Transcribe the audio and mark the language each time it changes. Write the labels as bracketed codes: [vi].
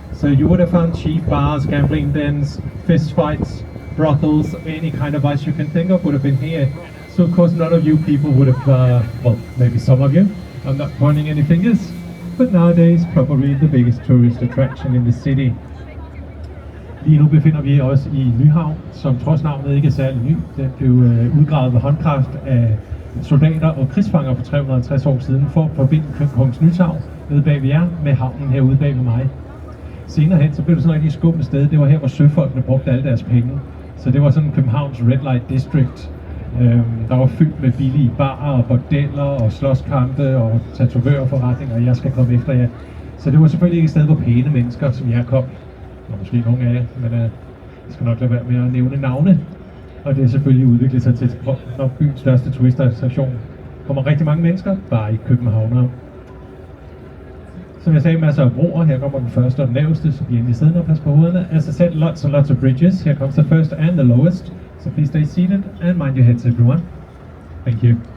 [en] So you would have found cheap bars, gambling dens, fist fights, brothels, any kind of vice you can think of would have been here. So of course none of you people would have, well, maybe some of you, I'm not pointing any fingers, but nowadays probably the biggest tourist attraction in the city. [da] Lige nu befinder vi os i Nyhavn, som trods navnet ikke er særlig ny. Den blev udgravet ved håndkraft af soldater og krigsfanger for 350 år siden for at forbinde Kongens Nytorv nede bag ved jer med havnen herude bag ved mig. Senere hen så blev det sådan et rigtig skummelt sted. Det var her, hvor søfolkene brugte alle deres penge. Så det var sådan Københavns Red Light District. Der var fyldt med billige barer og bordeller og slåskampe og tatovørforretninger, og jeg skal komme efter jer. Så det var selvfølgelig ikke et sted, hvor pæne mennesker som jeg kom. Og måske nogle af jer, men jeg skal nok lade være med at nævne navne. Og det er selvfølgelig udviklet sig til nok byens største turistattraktion. Der kommer rigtig mange mennesker, bare i københavnere. Som jeg sagde, masser af broer. Her kommer den første og den laveste, så bliver endelig siddende og pas på hovederne. [en] As I said, lots and lots of bridges. Here comes the first and the lowest. So please stay seated and mind your heads, everyone. Thank you.